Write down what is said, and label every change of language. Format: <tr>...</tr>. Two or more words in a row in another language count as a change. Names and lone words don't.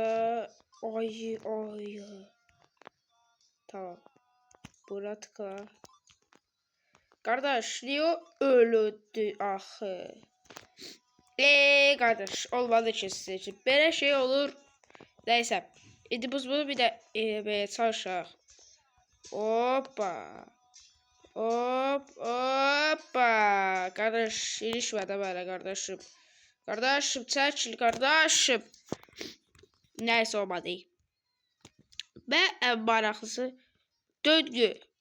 <tr>Ay. Tamam. Bura tıkla. Kardeş niye öldü ahı? Kardeş olmadı ki sizin için. Böyle şey olur. Neyse.</tr> <az>İndi biz bunu bir de çalışaq. Hoppa. qardaş, ilişmə də belə qardaşım. Qardaşım, çəkil qardaşım. Nəysə olmadı. Və ən maraqlısı döngü.</az>